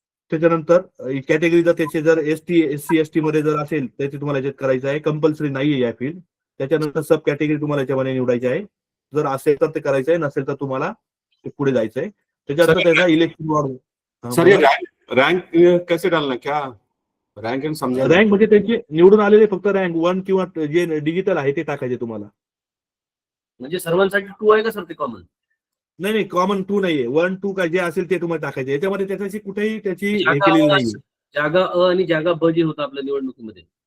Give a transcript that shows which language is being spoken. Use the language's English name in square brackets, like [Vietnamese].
[Marathi] त्याच्यानंतर कॅटेगरी जर त्याचे जर SC ST मध्ये जर असेल तर ते तुम्हाला याच्यात करायचं आहे. कंपल्सरी नाही आहे या फील्ड. त्याच्यानंतर सब कॅटेगरी तुम्हाला याच्यामध्ये निवडायची आहे. जर असेल तर ते करायचं आहे नसेल तर तुम्हाला पुढे जायचं आहे. त्याच्यानंतर त्याचा इलेक्शन वॉर्ड [Hindi] सर ये रैंक कैसे डालना क्या रैंक इन समझा [Marathi] रँक म्हणजे त्यांचे निवडून आलेले फक्त रँक 1 किंवा जे डिजिटल आहे ते टाकायचे तुम्हाला. म्हणजे सर्वांसाठी 2 आहे का सर ते कॉमन? नाही कॉमन 2 नाहीये. 1 2 काय जे असेल ते तुम्हाला टाकायचे. याच्यामध्ये त्याची कुठेही त्याची हे केलेली नाहीये. जागा अ आणि जागा ब जी होतं आपल्या निवडणुकीमध्ये.